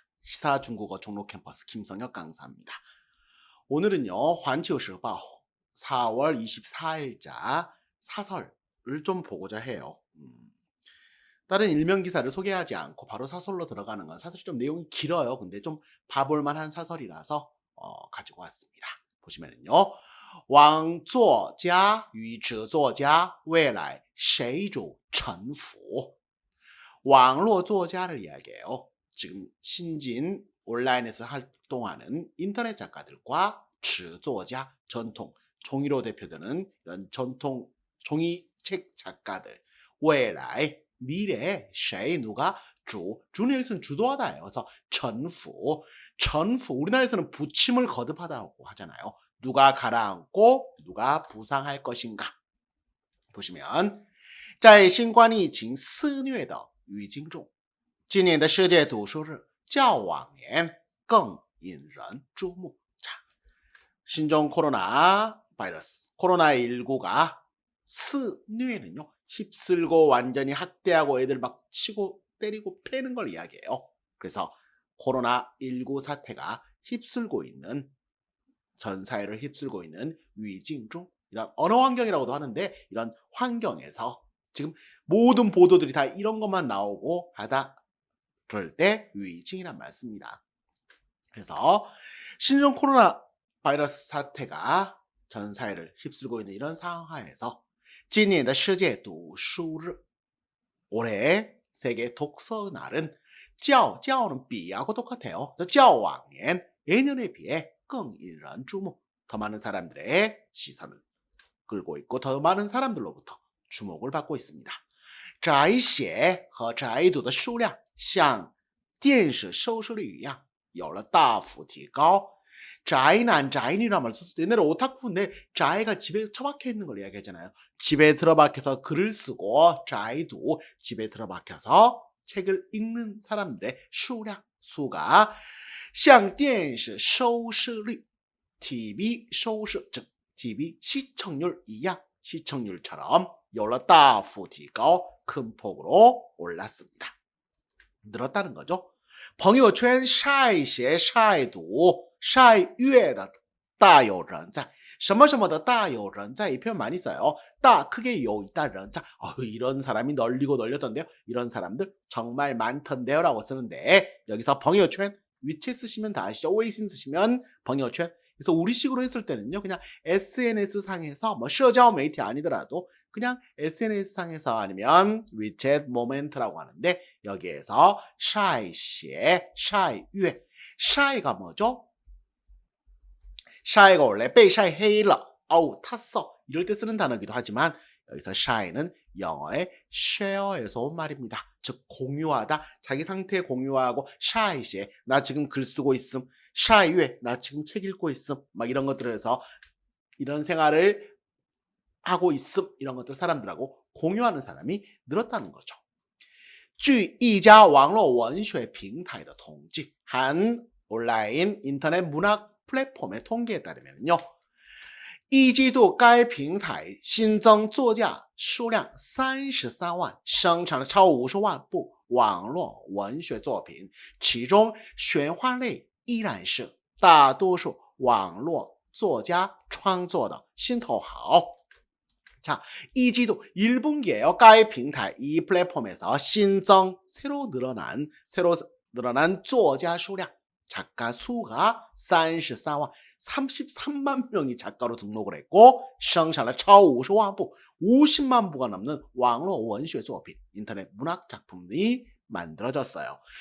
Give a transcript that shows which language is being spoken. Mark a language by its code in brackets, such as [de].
[ko] 시사 중국어 종로 캠퍼스 김성혁 강사입니다. 오늘은요, 환치우시报 4월 24일자 사설을 좀 보고자 해요. 다른 일면 기사를 소개하지 않고 바로 사설로 들어가는 건 사실 좀 내용이 길어요. 근데 좀 봐볼 만한 사설이라서 가지고 왔습니다. 보시면은요. [zh] 网作家与指作家未来谁主臣服? 网络作家 [ko] 를 이야기해요. 지금 신진 온라인에서 활동하는 인터넷 작가들과 指作家, 전통, 종이로 대표되는 이런 전통 종이책 작가들, 未来, 미래에 谁, 누가, 주는 여기서는 주도하다예요. 그래서 전부, 우리나라에서는 부침을 거듭하다고 하잖아요. 누가 가라앉고 누가 부상할 것인가. 보시면 [zh] 在新冠疫情肆虐的语境中，今年的世界读书日较往年更引人注目。 [ko] 자, 신종 코로나 바이러스, 코로나19가 스뇌는요, 휩쓸고 완전히 학대하고 애들 막 치고 때리고 패는 걸 이야기해요. 그래서 코로나19 사태가 휩쓸고 있는, 전 사회를 휩쓸고 있는 위징중, 이런 언어 환경이라고도 하는데, 이런 환경에서 지금 모든 보도들이 다 이런 것만 나오고 하다 그럴 때 위징이란 말 씁니다. 그래서 신종 코로나 바이러스 사태가 전 사회를 휩쓸고 있는 이런 상황하에서 [zh] 今年的世界读书日, [ko] 올해 세계 독서 날은 较는 비하고 똑같아요. 그래서 较往年, 예년에 비해 [zh] 更引人注目, [ko] 더 많은 사람들의 시선을 끌고 있고 더 많은 사람들로부터 주목을 받고 있습니다. [zh] 宅写和宅读的数量像电视收视率一样有了大幅提高. [ko] 자이난 자인이란 말 썼을 때 옛날에 오타쿠인데 자이가 집에 처박혀 있는 걸 이야기하잖아요. 집에 들어박혀서 글을 쓰고 자이도 집에 들어박혀서 책을 읽는 사람들의 수가 [zh] 像电视收视率 [ko] TV 收视 즉 TV 시청률一样 시청률처럼 [zh] 有了大幅提高 [ko] 큰 폭으로 올랐습니다. 늘었다는 거죠. [zh] 朋友圈晒写晒读晒阅的大有人在. 什么什么的大有人在, [ko] 이 표현 많이 써요. 다 크게 요 있다人在. 이런 사람이 널리고 널렸던데요. 이런 사람들 정말 많던데요 라고 쓰는데, 여기서 朋友圈 위챗 쓰시면 다 아시죠? 웨이신 쓰시면 朋友圈. 그래서 우리식으로 했을 때는요, 그냥 SNS 상에서 뭐社交媒体 아니더라도 그냥 SNS 상에서 아니면 위챗 모멘트라고 하는데, 여기에서 晒写晒阅, 샤이가 뭐죠? 샤이가 원래 [zh] 被晒黑了, [ko] 아우 탔어, 이럴 때 쓰는 단어이기도 하지만 여기서 샤이는 영어의 share에서 온 말입니다. 즉 공유하다, 자기 상태 공유하고, 샤이시에 나 지금 글 쓰고 있음, 샤이유에 나 지금 책 읽고 있음, 막 이런 것들을 해서 이런 생활을 하고 있음, 이런 것들 사람들하고 공유하는 사람이 늘었다는 거죠. [zh] 据一家网络文学平台的统计, [ko] 한 온라인 인터넷 문학 플랫폼의 통계에 따르면요, [zh] 一季度该平台新增作家数量33万，生产了超50万部网络文学作品，其中玄幻类依然是大多数网络作家创作的心头好. [ko] 자, 이季度 1분기에요. 该平台 이 플랫폼에서 신增, 새로 늘어난 作家数量, 작가 수가 33만, 33만 명이 작가로 등록을 했고, [zh] 生产了超50万部, [ko] 50만 부가 넘는 [zh] 网络文学作品, [ko] 인터넷 문학 작품이 만들어졌어요.